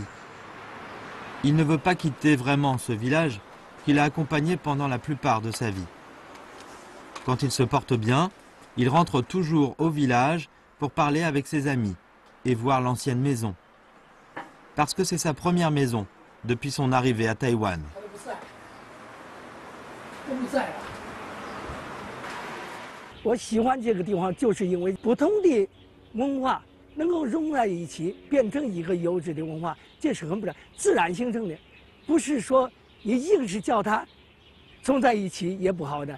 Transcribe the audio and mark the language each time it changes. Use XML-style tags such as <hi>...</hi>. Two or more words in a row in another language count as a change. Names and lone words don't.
<fr>Il ne veut pas quitter vraiment ce village qu'il a accompagné pendant la plupart de sa vie. Quand il se porte bien, il rentre toujours au village pour parler avec ses amis et voir l'ancienne maison. Parce que c'est sa première maison depuis son arrivée à Taïwan.</fr> <zh>我喜欢这个地方，就是因为不同的文化能够融在一起，变成一个优质的文化，这是很不自然形成的，不是说你硬是叫它种在一起也不好的。</zh>